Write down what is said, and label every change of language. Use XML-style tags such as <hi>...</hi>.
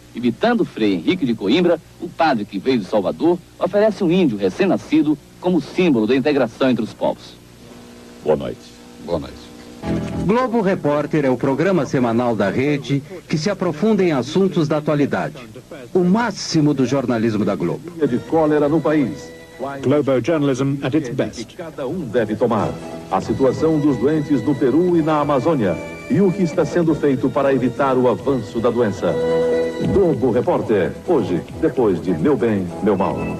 <pt>Imitando Frei Henrique de Coimbra, o padre que veio de Salvador oferece um índio recém-nascido como símbolo da integração entre os povos. Boa noite. Boa noite. Globo Repórter é o programa semanal da rede que se aprofunda em assuntos da atualidade. O máximo do jornalismo da Globo. De cólera no país.</pt> <en>Globo Journalism at its best.</en> <pt>Cada um deve tomar. A situação dos doentes no Peru e na Amazônia. E o que está sendo feito para evitar o avanço da doença. Globo Repórter. Hoje, depois de Meu Bem, Meu Mal.</pt>